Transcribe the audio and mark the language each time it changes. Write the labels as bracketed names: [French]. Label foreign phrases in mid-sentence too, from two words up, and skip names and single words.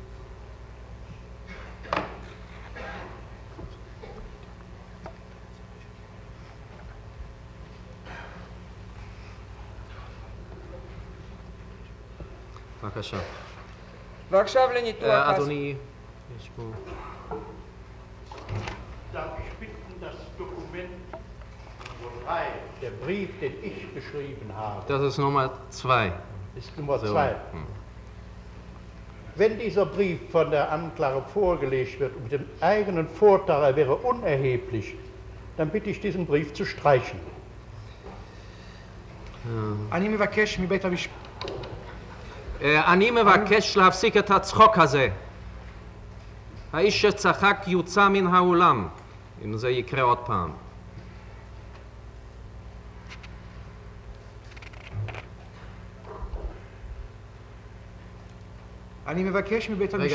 [Hebrew] בבקשה. ועכשיו לניתוח... אדוני, יש פה... [German] Darf ich bitten, das Dokument Nummer 3, der Brief, den ich geschrieben habe, Das ist Nummer 2. ist Nummer So. 2. Wenn dieser Brief von der Anklage vorgelegt wird mit dem eigenen Vorteil, er wäre unerheblich, dann bitte ich diesen Brief zu streichen. [Hebrew] אני מבקש מבית המשפט... אני מבקש להפסיק את הצחוק הזה. האיש שצחק יוצא מן האולם, אם זה יקרה עוד פעם. אני מבקש מבית המשפט...